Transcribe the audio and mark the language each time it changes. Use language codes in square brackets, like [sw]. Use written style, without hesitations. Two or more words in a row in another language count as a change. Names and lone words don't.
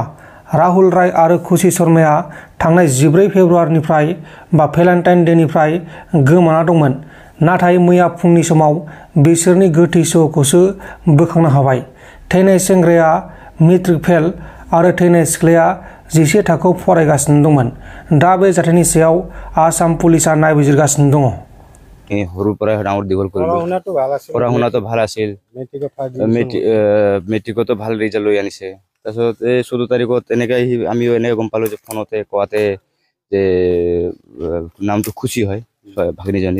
[brx] राहुल राय आरो खुशी शर्माया थांनाय 14 फेब्रुवारिनिफ्राय बा भेलेन्टाइन डेनिफ्राय गोमाना दंमोन, नाथाय मैया फुंनि समाव बिसोरनि गोथै सह'खौसो बोखांनो हाबाय। थैनाय सेंग्राया मेट्रिक फेल आरो थैनाय सिख्लाया 11 थाखोआव फरायगासिनो दंमोन। दा बे जाथायनि सायाव आसाम पुलिसा नायबिजिरगासिनो दङ। [as] সৰুৰ পৰাই ডাঙৰ দীঘল কৰিলো। পঢ়া শুনাটো ভাল আছিল, মেট্ৰিকতো ভাল ৰিজাল্ট লৈ আনিছে। তাৰপিছত এই 14 তাৰিখত এনেকৈ আমিও এনেকৈ গম পালোঁ যে ফোনতে কোৱাতে যে নামটো খুচি হয় ভাগিনীজনীৰ।